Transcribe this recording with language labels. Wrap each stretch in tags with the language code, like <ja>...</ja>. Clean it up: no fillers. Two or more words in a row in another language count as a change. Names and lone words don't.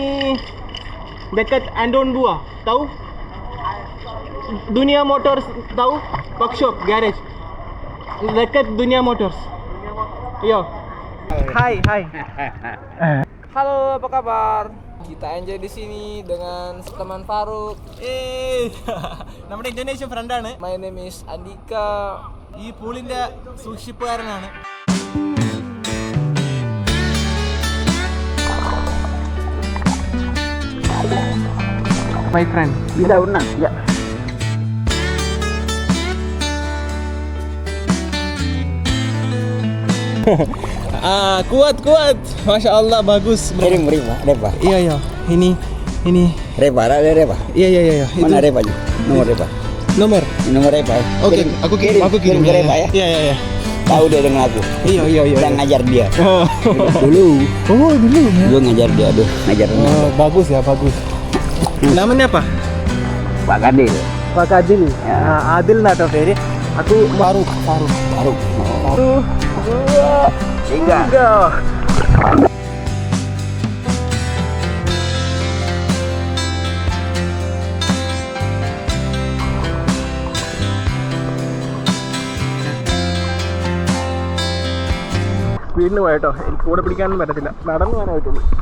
<id>Dekat Andon Bua. Tahu? Dunia Motors tahu?</id> <en>Workshop, garage.</en> <id>Dekat Dunia Motors. Yo. Hai. Halo, apa kabar? Kita enjoy di sini dengan teman Faruk.</id> <ml>നമ്മുടെ ഇന്തോനേഷ്യൻ ഫ്രണ്ടാണ്.</ml> <en>My name is Andika.</en> <ml>ഈ പൂളിന്റെ സൂക്ഷിപ്പുകാരനാണ്.</ml> <en>My friend. Bila unang. Ya.</en> <id>Kuat. Masya Allah, bagus. Reba. Iya. Ini. Reba, ada Reba. Iya. Mana Reba? Nomor Reba. Nomor. Nomor Reba. Oke, aku kirim ke Reba ya. Iya. Tahu dia dengan aku. Iya. Udah ngajar dia. Oh. Dulu. Dulu. Gue ngajar dia, ngajar. Bagus ya, bagus. Namanya apa? Pak Kadil. Pak Adil. Adil</id> <ml>nato പേര്.</ml> <id>Aku Faruk. Oh. 3.</id> <ml>സ്പീഡിന് പോയിട്ടോ, എനിക്ക് കൂടെ പിടിക്കാനൊന്നും പറ്റത്തില്ല, നടന്നു പോകാനേ പറ്റുള്ളൂ.</ml>